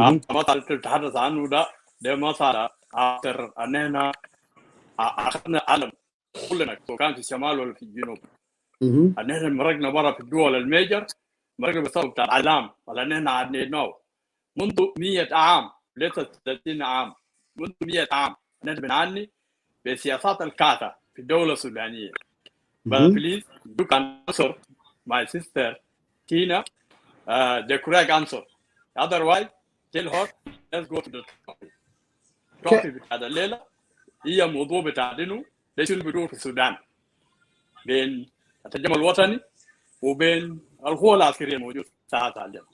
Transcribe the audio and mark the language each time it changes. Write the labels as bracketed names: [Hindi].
[Arabic] ما تتحدث عنه ده مسألة أكثر أننا أخذنا علم كلنا، سواء كان في الشمال ولا في الجنوب. أننا مرقنا برا في الدول الميجر، مرقنا بسبب بتاع العلام ولا أننا عديناه منذ 100 عام، ليس 30 عام، منذ 100 عام نحن بنعاني بسياسات الكاتا في الدولة السودانية. [English] But please, you can answer my sister Tina the correct answer. Otherwise, tell her let's go to the topic. [Arabic] topic بتاع الليلة هي موضوع بتاع دينه ليش اللي بيدور في السودان بين التجمع الوطني وبين القوى العسكرية الموجودة ساعات.